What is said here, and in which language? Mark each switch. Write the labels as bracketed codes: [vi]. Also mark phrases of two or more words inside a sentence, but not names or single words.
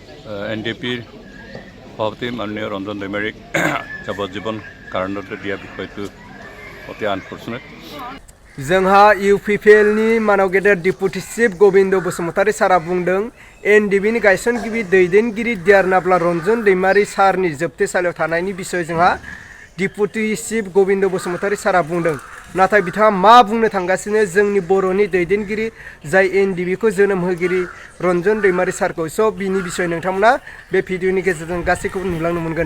[as] NDPৰ সভাপতি মাননীয় ৰঞ্জন দৈমাৰীক যাৱজ্জীৱন কাৰাদণ্ড দিয়া বিষয়টো অতি আনফৰ্চুনেট। [brx] जोंहा UPPL नि मानाव गेदेर [en] deputy chief [brx] गोबिंद बसुमतारी सारा बुंदों NDP नि गायसनगिरि दैदेनगिरि देरनाब्ला रन्जन दैमारी सारनि जोबथेसालियाव थानायनि बिसय जोंहा [en] deputy chief [brx] गोबिंद बसुमतारी सारा बुंदों। नाथाय बिथाङा मा बुंनो थांगासिनो जोंनि बर'नि दैदेनगिरि जाय NDP खौ जोनोम होगिरि रन्जन दैमारी सारखौ बिनि बिसय नोंथांमोना बे भिडिअनि गेजेरजों गासैखौबो नुलांनो मोनगोन।